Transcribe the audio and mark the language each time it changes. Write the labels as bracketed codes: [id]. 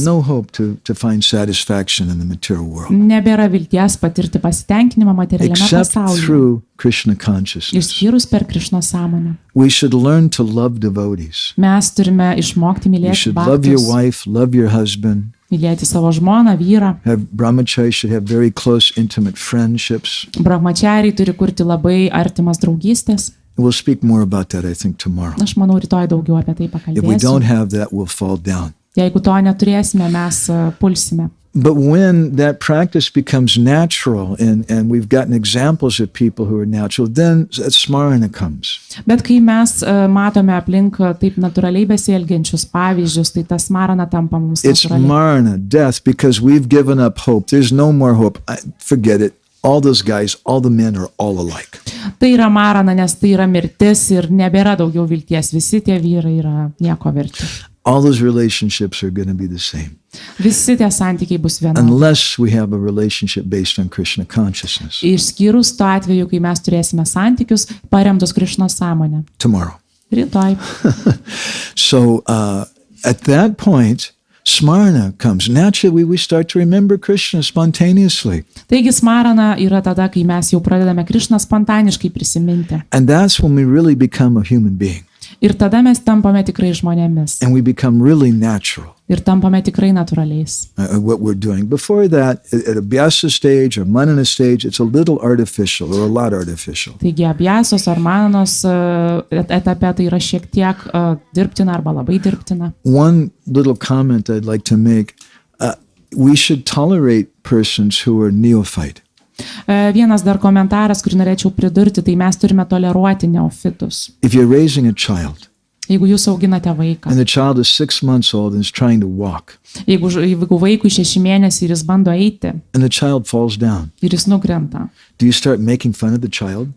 [en] No hope to find satisfaction in the material world. [lt] Nebėra vilties patirti pasitenkinimą materialiame [en] Except [lt] pasaulyje. [en] through Krishna consciousness. [lt] Išskyrus per Krišnos sąmonę. [en] We should learn to love devotees. [lt] Mes turime išmokti [en] You [lt] mylėti [en] should love your [lt] bhaktus, [en] wife, love your husband. [lt] mylėti savo žmoną, vyrą. [en] Brahmachari should have very close, intimate friendships. [lt] Brahmachariai turi kurti labai artimas draugystės. [en] We'll speak more about that, I think, tomorrow. [lt] Aš manau, rytoj daugiau apie tai [en] If we don't [lt] pakalbėsiu. [en] have that, we'll fall down. [lt] Jeigu to neturėsime, mes pulsime. [en] But when that practice becomes natural and we've gotten examples of people who are natural, then smarana comes. [lt] Bet kai mes matome aplink taip natūraliai besielgiančius pavyzdžius, tai tas smarana tampa mums [en] It's [lt] natūraliai. [en] marana, death, because we've given up hope. There's no more hope. Forget it. All those guys, all the men are all alike. [lt] Tai yra marana, nes tai yra mirtis ir nebėra daugiau vilties. Visi tie vyrai yra nieko verti. [en] All those relationships are going to be the same. [lt] Visi tie santykiai bus vienodi. [en] Unless we have a relationship based on Krishna consciousness. [lt] Išskyrus tuo atveju, kai mes turėsime santykius paremtus Krišnos sąmonę. [en] Tomorrow. [lt] Rytoj. [en] So at that point, smarana comes. Naturally, we start to remember Krishna spontaneously. [lt] Taigi smarana yra tada, kai mes jau pradedame Krišną spontaniškai prisiminti. [en] And that's when we really become a human being. [lt] Ir tada mes tampame tikrai žmonėmis. [en] And we become really natural. [lt] Ir tampame tikrai natūraliais. [en] What we're doing. Before that, at a Vyasa stage or Manana stage, it's a little artificial or a lot artificial. [lt] Taigi abjasos ar mananos etape tai yra šiek tiek dirbtina arba labai dirbtina. [en] One little comment I'd like to make, we should tolerate persons who are neophyte. [lt] Vienas dar komentaras, kurį norėčiau pridurti, tai mes turime toleruoti neofitus. [en] If you're raising a child, [lt] Jeigu jūs auginate vaiką, [en] and the child is 6 months old and is trying to walk, [lt] jeigu vaikui 6 mėnesiai ir jis bando eiti [en] and the child falls down, [lt] ir jis nukrenta, [en] do you start making fun of the child?